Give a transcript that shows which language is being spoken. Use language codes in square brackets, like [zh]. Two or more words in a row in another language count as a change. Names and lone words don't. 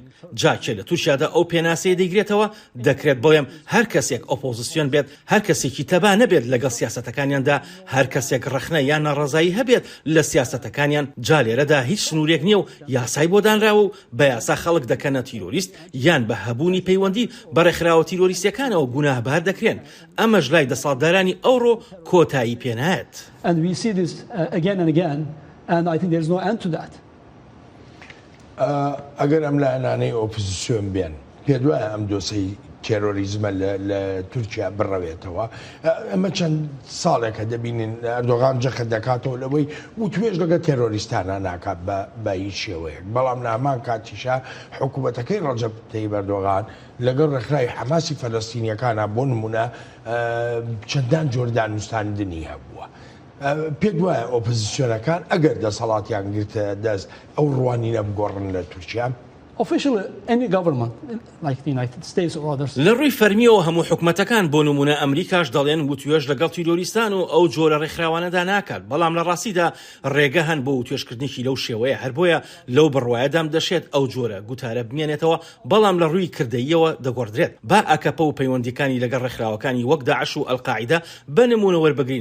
[ckb] جاکێ لە تورکیادا ئەو پێناسەیە دەیگرێتەوە دەکرێت بڵێم هەر کەسێک ئۆپۆزیسیۆن بێت، هەر کەسێکی تەبا نەبێت لەگەڵ سیاسەتەکانیاندا، هەر کەسێک ڕەخنە یان ناڕەزایی هەبێت لە سیاسەتەکانیان. جا لێرەدا هیچ سنوورێک نییە و یاسای بۆ دانراوە و بە یاسا خەڵک دەکەنە تیرۆریست یان بە هەبوونی پەیوەندی بە ڕێکخراوە تیرۆریستەکانەوە گوناهبار دەکرێن. ئەمەش لای دەسەڵاتدارانی ئەوڕۆ کۆتایی پێنایەت. [en] And we see this again and again, and I think there's no end to that. [ckb] ئەگەر ئەم لایەنانەی ئۆپۆزیسیۆن بێن پێ دوایە ئەم دۆسەی تێرۆریزمە لە تورکیا بڕەوێتەوە. ئەمە چەند ساڵێکە دەبینین ئەردۆغان جەخە دەکاتەوە لەوەی و توێژ لەگە تێرۆریستانە ناکات بە هیچ شێوەیەک. بەڵام نامان کاتیشا حکوومەتەکەی ڕەجەب تەیب ئەردۆغان لەگەڵ ڕێکخراوی حەماسی فەلەستینیەکانە بۆ نمونە چەندان جۆر دانوستاندنی هەبووە. پێ وایە ئۆپۆزیسیۆنەکان ئەگەر دەسەڵاتیان گرتە دەست ئەو ڕوانینە بگۆڕن لە تورکیا؟ [en] Officially, any government, like the United States or others, [ckb] لە ڕووی فەرمیەوە هەموو حکومەتەکان بۆ نمونە ئەمریکاش دەڵێن وتوێژ لەگەڵ تیرۆریستان و ئەو جۆرە ڕێکخراوانەدا ناکات. بەڵام لە ڕاستیدا ڕێگە هەن بۆ وتوێژکردنیی لەو شێوەیە. هەر بۆیە لەو بڕوایەدام دەشێت ئەو جۆرە گوتارە بمێنێتەوە، بەڵام لە ڕووی کردەیەوە دەگۆڕدرێت. با ئاکەپە و پەیوەندیەکانی لەگەڵ ڕێکخراوەکانی وەک داعش و ئەلقاعیدە بە نمونە وەربگرین.